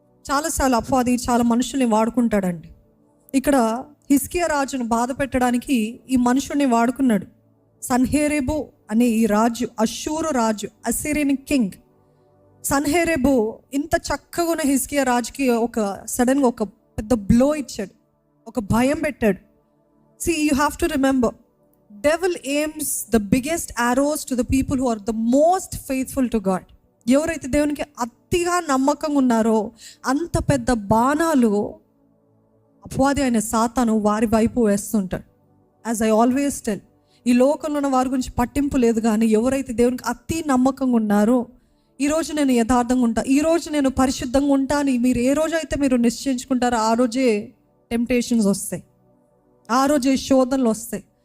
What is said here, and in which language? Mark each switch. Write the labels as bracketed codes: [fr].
[te] చాలాసార్లు అపవాది చాలా మనుషుల్ని వాడుకుంటాడండి. ఇక్కడ హిజ్కియా రాజును బాధ పెట్టడానికి ఈ మనుషుల్ని వాడుకున్నాడు. సన్హెరేబు అనే ఈ రాజు అష్షూరు రాజు, అసిరియన్ కింగ్. సన్హెరేబు ఇంత చక్కగా ఉన్న హిజ్కియా రాజుకి సడన్గా ఒక పెద్ద బ్లో ఇచ్చాడు, ఒక భయం పెట్టాడు. [en] See, you have to remember, devil aims the biggest arrows to the people who are the most faithful to God. [te] ఎవరైతే దేవునికి అతిగా నమ్మకంగా ఉన్నారో అంత పెద్ద బాణాలు అపవాది అయిన సాతాను వారి వైపు వేస్తుంటాడు. [en] as I always tell, [te] ఈ లోకంలో ఉన్న వారి గురించి పట్టింపు లేదు, కానీ ఎవరైతే దేవునికి అతి నమ్మకంగా ఉన్నారో, ఈరోజు నేను యథార్థంగా ఉంటా, ఈరోజు నేను పరిశుద్ధంగా ఉంటా అని మీరు ఏ రోజైతే మీరు నిశ్చయించుకుంటారో ఆ రోజే టెంప్టేషన్స్ వస్తాయి, ఆ రోజే శోధనలు వస్తాయి.